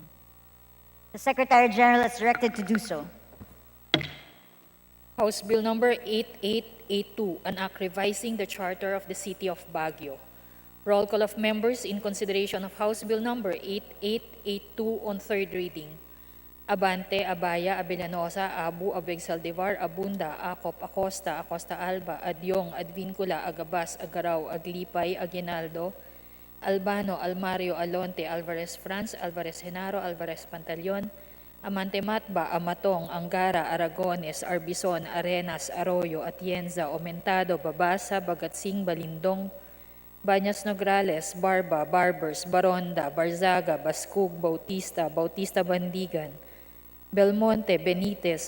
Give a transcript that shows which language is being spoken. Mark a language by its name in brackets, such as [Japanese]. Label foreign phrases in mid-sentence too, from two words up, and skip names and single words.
[English] The Secretary General is directed to do so. House Bill Number 8882, an act revising the Charter of the City of Baguio. Roll call of members in consideration of House Bill Number 8882 on third reading. Abante, Abaya, Abellanosa, Abu, Abeg Saldivar, Abunda, Acop, Acosta, Acosta Alba, Adyong, Advincula, Agabas, Agaraw, Aglipay, Aguinaldo, Albano, Almario, Alonte, Alvarez France, Alvarez Genaro, Alvarez Pantaleon, Amante Matba, Amatong, Angara, Aragones, Arbison, Arenas, Arroyo, Atienza, Omentado, Babasa, Bagatsing, Balindong, Bañas Nograles, Barba, Barbers, Baronda, Barzaga, Bascug, Bautista, Bautista Bandigan, Belmonte, Benitez,